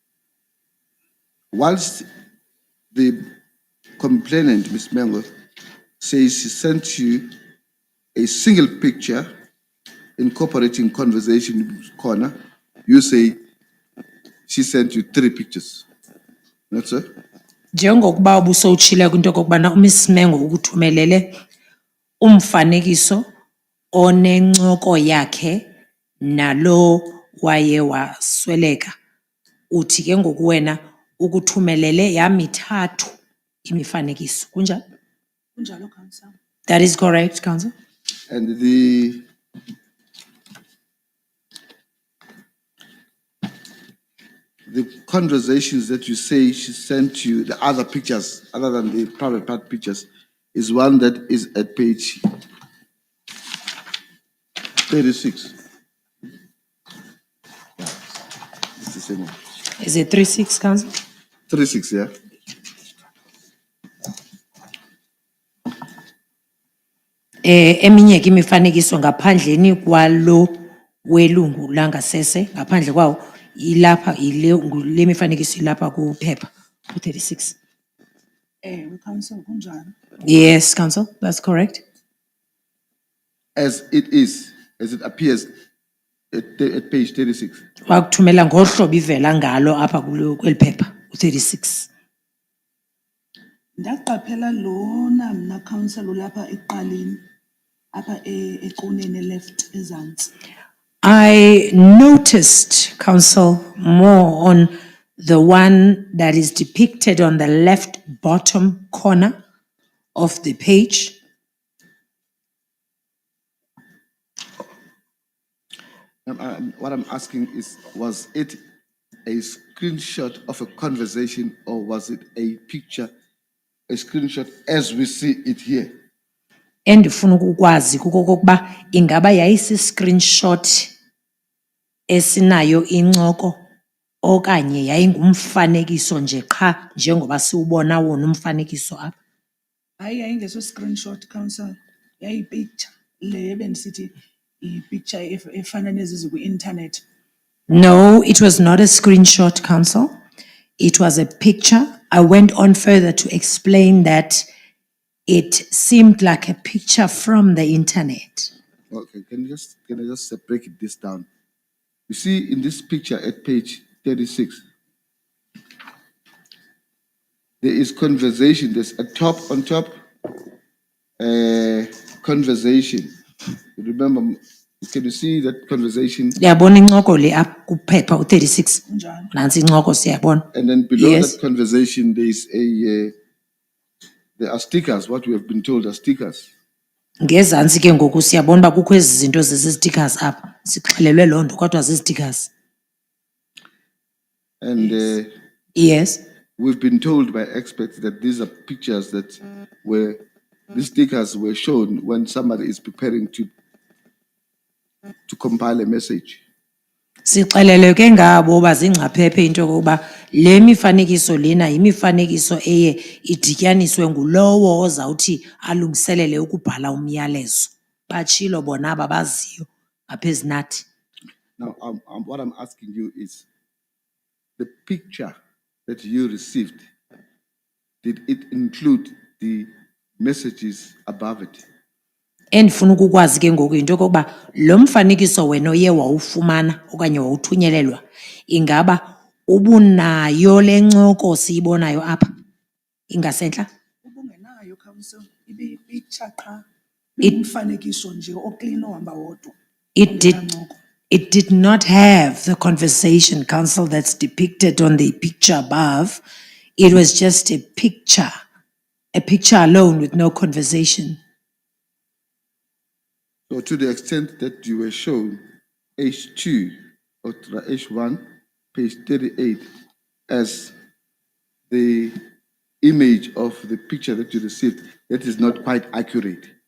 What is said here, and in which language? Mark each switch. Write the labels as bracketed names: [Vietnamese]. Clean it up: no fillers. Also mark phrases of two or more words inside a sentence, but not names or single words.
[English] whilst the complainant, Miss Mengo, says she sent you a single picture incorporating conversation corner. You say she sent you 3 pictures. That's it? [Xhosa] Njengokuba ubusowutshile kwinto yokokubana uMiss Mengo ukuthumelele umfanekiso onencoko yakhe nalo waye wasweleka. Uthi ke ngoku wena ukuthumelele yamithathu imifanekiso. Kunjalo? Kunjalo, [English] Council. That is correct, Council. And the conversations that you say she sent you, the other pictures, other than the private part pictures, is one that is at page 36. Yeah, it's the same one. Is it 36, Council? 36, yeah. [Xhosa] Eminye ke imifanekiso ngaphandleni kwalo welungu langasese ngaphandle kwawo ilapha le mifanekiso ilapha kuphepha ku-36. Council, kunjalo. [English] Yes, Council, that's correct. As it appears at page 36. [Xhosa] Wakuthumela ngohlobo ivela ngalo apha kweli phepha u-36. Ndaqaphela lona mna Council ulapha eqaleni apha equneni left ezantsi. [English] I noticed, Council, more on the one that is depicted on the left bottom corner of the page. What I'm asking is, was it a screenshot of a conversation or was it a picture, a screenshot as we see it here? [Xhosa] Endifuna ukukwazi kukokuba ingaba yayisi-screenshot esinayo incoko okanye yayingumfanekiso nje qha njengoba siwubona wona umfanekiso apha. Hayi yayingeso screenshot, Council. Yayipicture le bendisithi i-picture efana nezi kwi-internet. [English] No, it was not a screenshot, Council. It was a picture. I went on further to explain that it seemed like a picture from the internet. Okay, can I just break this down? You see in this picture at page 36, there is conversation, there's a on top, conversation. Remember, can you see that conversation? [Xhosa] Yabona incoko le apha kuphepha u-36. Kunjalo. Nansi incoko siyabona. [English] And then below Yes. that conversation, there is there are stickers, what we have been told are stickers. [Xhosa] Ngezantsi ke ngoku siyabona uba kukho ezi zinto zezi-stickers apha. Sixelelwe loo nto kodwa zii-stickers. [English] And Yes. we've been told by experts that these are pictures that these stickers were shown when somebody is preparing to compile a message. [Xhosa] Sixelelwe ke ngabo bazingcaphephe into yokuba le mifanekiso lena yimifanekiso eye idityaniswe ngulowo ozawuthi alungiselele ukubhala umyalezo. Batshilo bona aba baziyo apha ezinathi. [English] Now, what I'm asking you is, the picture that you received, did it include the messages above it? [Xhosa] Endifuna ukukwazi ke ngoku into yokokuba lo mfanekiso wena oye wawufumana okanye wawuthunyelelwa ingaba ubunayo le ncoko siyibonayo apha ingasentla. Ubungenayo, Council. Ibi-picture qha. Umfanekiso nje oklin ohamba wodwa. [English] It did not have the conversation, Council, that's depicted on the picture above. It was just a picture alone with no conversation. So to the extent that you were shown H2 or H1, page 38, as the image of the picture that you received, that is not quite accurate.